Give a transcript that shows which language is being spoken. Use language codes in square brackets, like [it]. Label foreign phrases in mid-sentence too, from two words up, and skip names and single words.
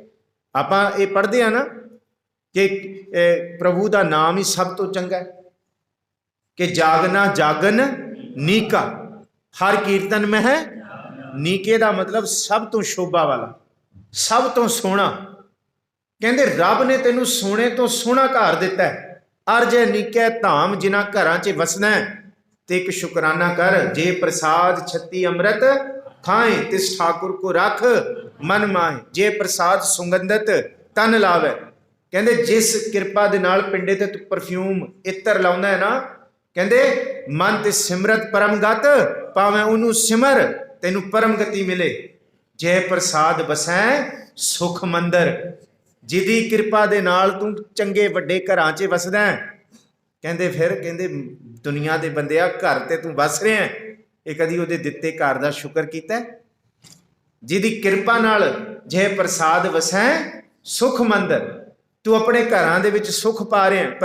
[hi] आप ये पढ़ते हैं ना कि प्रभु का नाम ही [pa] ਸਭ ਤੋ ਚੰਗਾ [hi] है। [pa] कि [bra] जागना जागन नीका, हर कीर्तन में है [pa] ਨੀਕੇ ਕਾ ਮਤਲਬ ਸਭ ਤੋ ਸ਼ੋਭਾ ਵਾਲਾ, ਸਭ ਤੋ ਸੋਹਣਾ। ਕਹਿਤੇ ਰੱਬ ਨੇ ਤੈਨੂੰ ਸੋਨੇ ਤੋ ਸੋਹਣਾ ਘਰ ਦਿੱਤਾ ਹੈ। [bra] अर्ज नीकै धाम [pa] ਜਿਨ੍ਹਾਂ ਘਰਾਂ ਚ ਵਸਣਾ ਹੈ, ਤੇ ਇੱਕ ਸ਼ੁਕਰਾਨਾ ਕਰ। [bra] जे प्रसाद छत्ती अमृत खाए, तिस ठाकुर को रख मन माहे। जे प्रसाद सुगंधत तन लावे। [pa] ਕਹਿਤੇ ਜਿਸ ਕਿਰਪਾ ਦੇ ਨਾਲ ਪਿੰਡੇ ਤੇ ਤੂ ਪਰਫ਼ਿਊਮ ਇਤਰ ਲਾਉਂਦਾ ਹੈ ਨਾ, ਕਹਿਤੇ [bra] मन ते सिमरत परमगत पावे, [pa] ਉਨ੍ਹੋਂ ਨੇ ਸਿਮਰ ਤੈਨੂੰ ਪਰਮ ਗਤਿ ਮਿਲੇ। [bra] जय प्रसाद बसै सुख मंदर, [pa] ਜਿਦੀ ਕਿਰਪਾ ਦੇ ਨਾਲ ਤੂ ਚੰਗੇ ਵੱਡੇ ਘਰਾਂ ਚ ਵਸਦਾ ਹੈ। ਕਹਿਤੇ ਫਿਰ ਕਹਿਤੇ ਦੁਨੀਆ ਦੇ ਬੰਦਿਆ ਘਰ ਤੇ ਤੂ ਵੱਸ ਰਹੇ ਹੈਂ, ਯੇ ਕਦੀ ਉਹਦੇ ਦਿੱਤੇ ਘਰ ਦਾ ਸ਼ੁਕਰ ਕੀਤਾ? ਜਿਦੀ ਕਿਰਪਾ ਨਾਲ [bra] जय प्रसाद वसै सुख मंदर, [pa] ਤੂ ਅਪਨੇ ਘਰਾਂ ਦੇ ਵਿੱਚ ਸੁਖ ਪਾ ਰਹੇ ਹੈਂ।